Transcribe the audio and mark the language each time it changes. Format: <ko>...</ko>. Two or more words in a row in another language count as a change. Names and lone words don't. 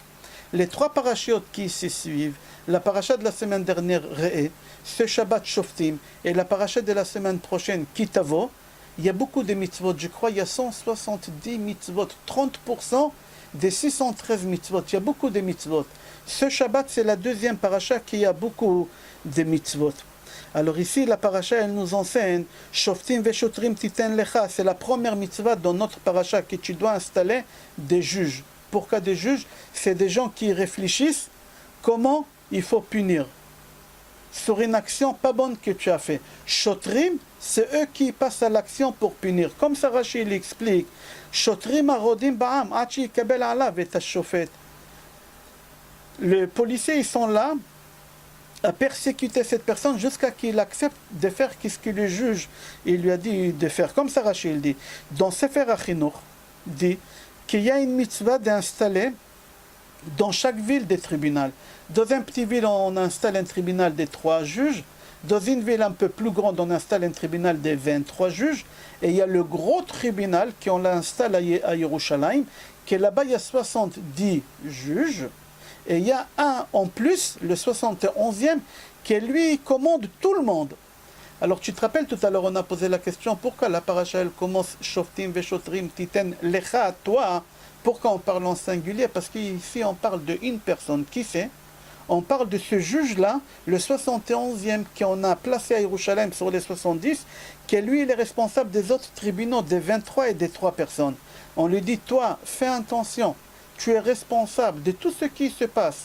<fr>Les 3 parachiotes qui se suivent, la paracha de la semaine dernière, Re'e, ce Shabbat Shoftim, et la paracha de la semaine prochaine, Kitavo, il y a beaucoup de mitzvot. Je crois il y a 170 mitzvot, 30% des 613 mitzvot. Il y a beaucoup de mitzvot. Ce Shabbat, c'est la deuxième paracha qui a beaucoup de mitzvot. Alors ici, la paracha, elle nous enseigne</fr> <he>שופטים ושוטרים תתן לך.</he> <fr>C'est la première mitzvah dans notre paracha que tu dois installer des juges. Pourquoi des juges? C'est des gens qui réfléchissent comment il faut punir sur une action pas bonne que tu as fait. Shotrim, c'est eux qui passent à l'action pour punir. Comme ça Rashi l'explique.</fr> <he>שוטרים רודים בעם עד שיקבל עליו את שופט.</he> <fr>Les policiers, ils sont là à persécuter cette personne jusqu'à qu'il accepte de faire ce que le juge il lui a dit de faire. Comme ça Rashi il dit. Dans Sefer HaChinuch, dit qu'il y a une mitzvah d'installer dans chaque ville des tribunaux. Dans une petite ville, on installe un tribunal de 3 juges. Dans une ville un peu plus grande, on installe un tribunal de 23 juges. Et il y a le gros tribunal qu'on l'installe à Yerushalayim, qui là-bas, il y a 70 juges. Et il y a un en plus, le 71e, qui lui commande tout le monde. Alors tu te rappelles, tout à l'heure, on a posé la question, pourquoi la paracha, elle commence</fr> <he>שופטים ושוטרים תתן לך</he> <fr>à toi? Pourquoi on parle en singulier? Parce qu'ici, on parle d'une personne. Qui c'est? On parle de ce juge-là, le 71e qu'on a placé à Yerushalayim sur les 70, qui lui, il est responsable des autres tribunaux, des 23 et des 3 personnes. On lui dit, toi, fais attention, tu es responsable de tout ce qui se passe.</fr>